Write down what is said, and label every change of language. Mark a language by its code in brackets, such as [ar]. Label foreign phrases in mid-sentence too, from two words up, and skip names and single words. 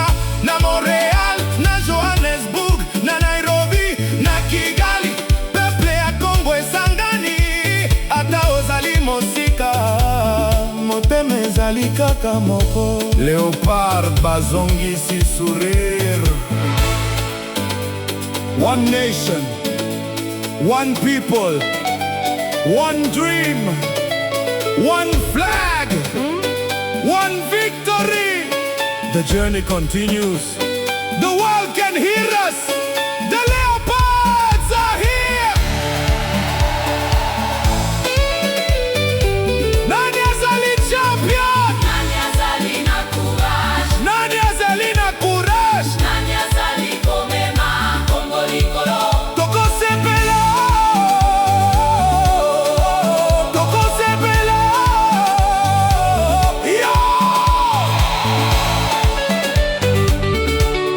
[ln] Na Montréal, na Johannesburg, na Nairobi, na Kigali, peuple ya Congo esangani. Ata ozali mosika, motema ezali kaka moko. Léopard bazongisi sourire. [en] One nation, one people, one dream, one flag, one victory. The journey continues. The world can hear us. The Leopards are here. [ln] Nani azali champion? nani azali na courage, Nani azali na courage? nani azali komema Congo likolo. Tokosepela, tokosepela, yo!